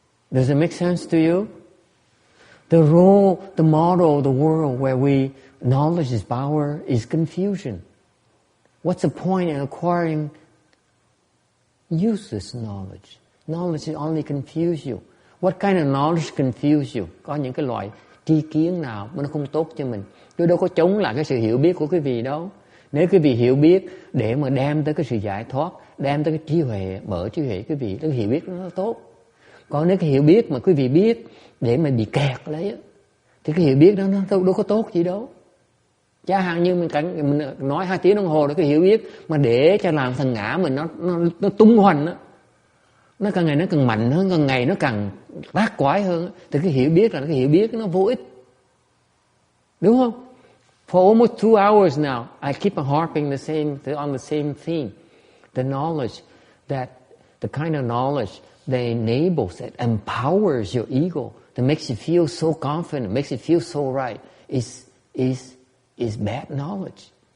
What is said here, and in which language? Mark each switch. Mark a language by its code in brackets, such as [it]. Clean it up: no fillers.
[en] Does it make sense to you? The role, the model, the world where knowledge is power is confusion. What's the point in acquiring useless knowledge? Knowledge only confuse you. What kind of knowledge confuse you? [vi] Có những cái loại tri kiến nào mà nó không tốt cho mình. Tôi đâu có chống lại cái sự hiểu biết của quý vị đâu. Nếu quý vị hiểu biết để mà đem tới cái sự giải thoát, đem tới cái trí huệ, mở trí huệ quý vị, cái hiểu biết nó tốt. Còn nếu cái hiểu biết mà quý vị biết để mà bị kẹt lấy thì cái hiểu biết đó nó đâu có tốt gì đâu. Chẳng hạn như mình nói 2 tiếng đồng hồ để cái hiểu biết mà để cho làm thằng ngã mình nó tung hoành đó. Nó càng ngày nó càng mạnh hơn, càng ngày nó càng tác quái hơn thì cái hiểu biết là cái hiểu biết nó vô ích. Đúng không? [en] For almost 2 hours now, I keep on harping on the same theme. The knowledge that the kind of knowledge that enables, that empowers your ego, that makes you feel so confident, makes you feel so right, is bad knowledge.